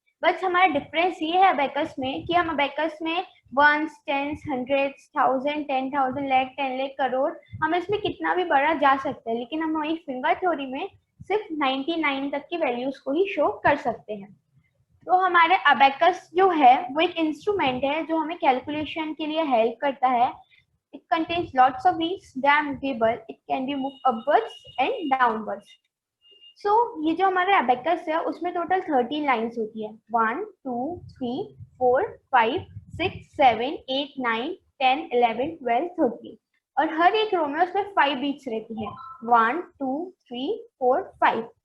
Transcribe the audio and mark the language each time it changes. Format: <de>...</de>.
<hi>बस हमारा डिफरेंस ये है अबेकस में कि हम अबेकस में ones tens hundreds thousand 10,000 lakh 10 lakh crore हम इसमें कितना भी बड़ा जा सकते हैं लेकिन हम वही फिंगर थ्योरी में सिर्फ 99 तक की वैल्यूज को ही शो कर सकते हैं. तो हमारे अबेकस जो है वो एक इंस्ट्रूमेंट है जो हमें कैलकुलेशन के लिए हेल्प करता है.</hi> <en>It contains lots of beads. They are movable. It can be moved upwards and downwards.</en> <hi>So ये जो हमारा अबेकस है उसमें टोटल 13 लाइंस होती है 1 2 3 4 5 6 7 8 9 10 11 12 13 और हर एक रो में उसमें 5 बीट्स रहती है 1 2 3 4 5.</hi>